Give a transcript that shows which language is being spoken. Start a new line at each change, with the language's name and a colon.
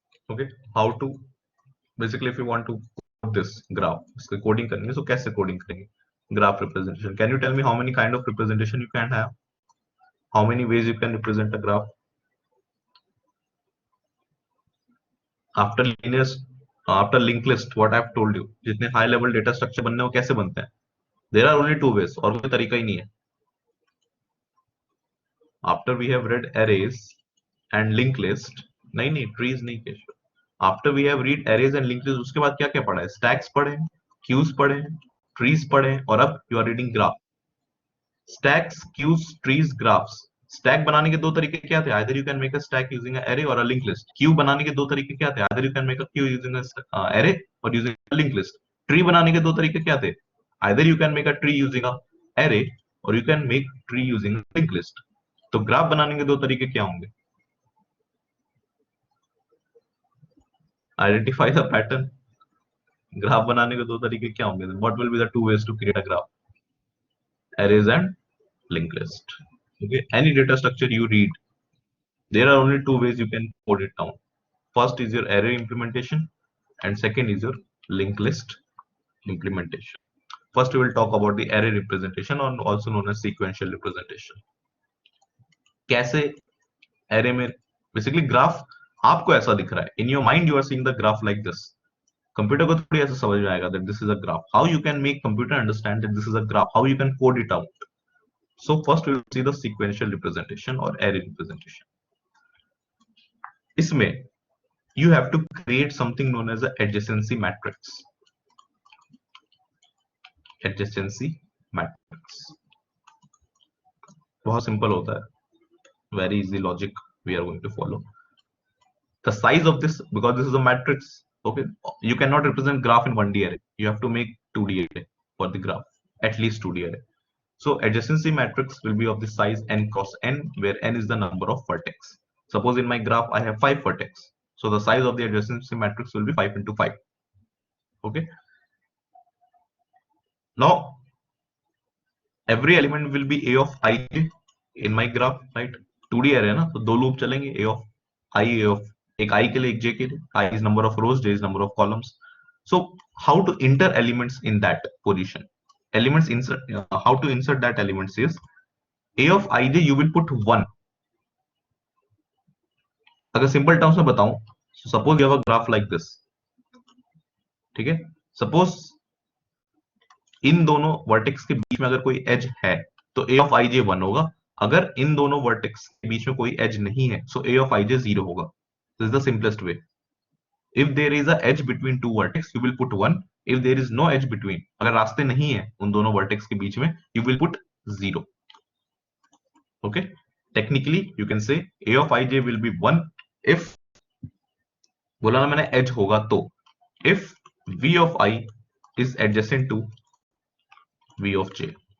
English: Okay, how to basically, if you want to code this graph,
Hindi: इसका coding करेंगे,
English: so
Hindi: कैसे coding करेंगे?
English: Graph representation. Can you tell me how many kind of representation you can have? How many ways you can represent a graph? After linear, after linked list, what I've told you,
Hindi: जितने high level data structure बनने वो कैसे बनते हैं?
English: There are only two ways,
Hindi: और कोई तरीका ही नहीं है.
English: After we have read arrays and linked list,
Hindi: नहीं trees नहीं Keshav.
English: After we have read arrays and linked list,
Hindi: उसके बाद क्या क्या पढ़ा है?
English: Stacks पढ़े, queues पढ़े, trees पढ़े, और अब you are reading graph. Stacks, queues, trees, graphs.
Hindi: Stack बनाने के दो तरीके क्या थे?
English: Either you can make a stack using an array or a linked list.
Hindi: Queue बनाने के दो तरीके क्या थे?
English: Either you can make a queue using a array or using a linked list.
Hindi: Tree बनाने के दो तरीके क्या थे?
English: Either you can make a tree using a array or you can make tree using a linked list.
Hindi: तो graph बनाने के दो तरीके क्या होंगे?
English: Identify the pattern.
Hindi: ग्राफ बनाने के दो तरीके क्या होंगे?
English: What will be the two ways to create a graph? Arrays and linked list. Okay, any data structure you read, there are only two ways you can code it down. First is your array implementation, and second is your linked list implementation. First, we will talk about the array representation, or also known as sequential representation.
Hindi: कैसे array में basically graph आपको ऐसा दिख रहा है.
English: In your mind, you are seeing the graph like this.
Hindi: Computer को थोड़ी ऐसा समझ में आएगा
English: that this is a graph. How you can make computer understand that this is a graph? How you can code it out? So first we will see the sequential representation or array representation. इसमें you have to create something known as an adjacency matrix. Adjacency matrix.
Hindi: बहुत simple होता है.
English: Very easy logic we are going to follow. The size of this, because this is a matrix, okay, you cannot represent graph in 1D array. You have to make 2D array for the graph, at least 2D array. So adjacency matrix will be of the size n cross n, where n is the number of vertex. Suppose in my graph I have 5 vertex, so the size of the adjacency matrix will be 5 into 5. Okay. Now every element will be a of I in my graph, right?
Hindi: 2D array ना, तो दो loop चलेंगे, a of I, a of एक I के लिए एक J के लिए.
English: I is number of rows, J is number of columns. So how to enter elements in that position? Elements insert, how to insert that elements is a of ij you will put 1.
Hindi: अगर simple terms में बताऊं,
English: suppose you have a graph like this,
Hindi: ठीक है. Suppose in दोनों vertex के बीच में अगर कोई एज है तो a of ij 1 होगा. अगर इन दोनों वर्टेक्स के बीच में कोई एज नहीं है, so a of ij 0 होगा.
English: This is the simplest way. If there is a edge between two vertex, you will put 1. If there is no edge between,
Hindi: अगर रास्ते नहीं है उन दोनों vertex के बीच में,
English: you will put 0. Okay. Technically, you can say a of ij will be 1 if,
Hindi: बोला ना मैंने edge होगा तो,
English: if v of I is adjacent to v of j.